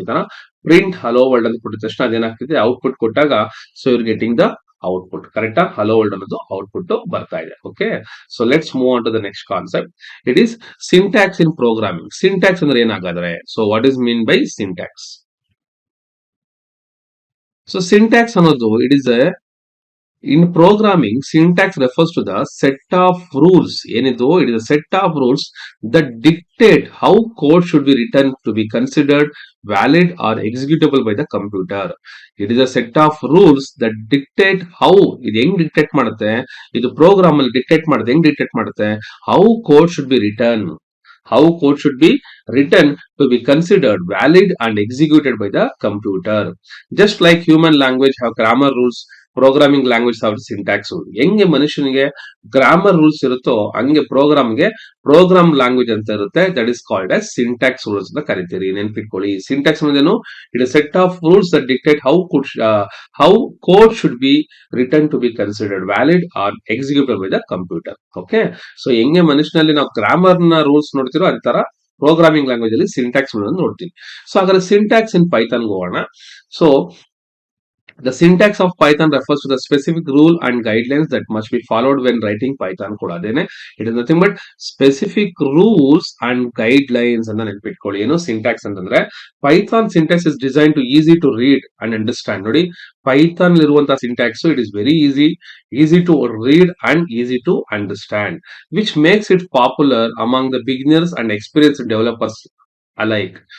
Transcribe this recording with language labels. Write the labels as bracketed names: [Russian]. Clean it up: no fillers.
[Kannada] ಈ ತರ print hello world ಅಂತ ಕೊಟ್ಟಿದ ತಕ್ಷಣ ಅದೇನಾಗ್ತಿದೆ, ಔಟ್ಪುಟ್ ಕೊಟ್ಟಾಗ [English] So you're getting the output. [Kannada] ಕರೆಕ್ಟಾ? ಹಲೋ ವರ್ಲ್ಡ್ ಅನ್ನೋದು ಔಟ್ಪುಟ್ ಬರ್ತಾ ಇದೆ. [English] Okay, so let's move on to the next concept. It is syntax in programming. [Kannada] Syntax ಅಂದ್ರೆ ಏನಾಗಾದ್ರೆ, [English] So what is mean by syntax? [Kannada] So syntax ಅನ್ನೋದು [English] It is a in programming, syntax refers to the set of rules. [Kannada] ಏನಿದು? [English] It is a set of rules that dictate how code should be written to be considered valid or executable by the computer. It is a set of rules that dictate how, [Kannada] ಇದು ಹೆಂಗ್ dictate ಮಾಡುತ್ತೆ, [English] ಇದು ಪ್ರೋಗ್ರಾಮ್ ಅಲ್ಲಿ ಡಿಕ್ಟೇಟ್ ಮಾಡುತ್ತೆ. [Kannada] ಹೆಂಗ್ dictate ಮಾಡುತ್ತೆ? [English] How code should be written. How code should be written to be considered valid and executed by the computer. Just like human language have grammar rules, programming language of syntax. [Kannada] ಹೆಂಗೆ ಮನುಷ್ಯನಿಗೆ grammar rules ಇರುತ್ತೋ ಹಂಗೆ ಪ್ರೋಗ್ರಾಮ್ಗೆ program language ಅಂತ ಇರುತ್ತೆ. [English] that is called as syntax rules [Kannada] ಅಂತ ಕರಿತೀರಿ. ನೆನ್ಪಿಟ್ಕೊಳ್ಳಿ, syntax ಅನ್ನೋದೇನು? [English] It is set of rules that dictate how code should be return to be considered valid or executable by the computer. [Kannada] Okay, so ಹೆಂಗೆ ಮನುಷ್ಯನಲ್ಲಿ ನಾವು grammar ನ rules ನೋಡ್ತಿರೋ ಅದೇ ತರ programming language ಅಲ್ಲಿ syntax ನೋಡ್ತೀವಿ. ಸೊ ಹಾಗಾದ್ರೆ [English] syntax in Python [Kannada] ಹೋಗೋಣ. [English] So the syntax of Python refers to the specific rule and guidelines that must be followed when writing Python code. [Kannada] ಅದೇನೆ, [English] it is nothing but specific rules and guidelines [Kannada] ಅಂತ ನೆನಪಿಟ್ಕೊಳ್ಳಿ. ಏನು syntax ಅಂತಂದ್ರೆ, [English] Python syntax is design to easy to read and understand. [Kannada] ನೋಡಿ, Python ಇರುವಂತಹ syntax [English] It is very easy to read and easy to understand, which makes it popular among the beginners and experienced developers alike.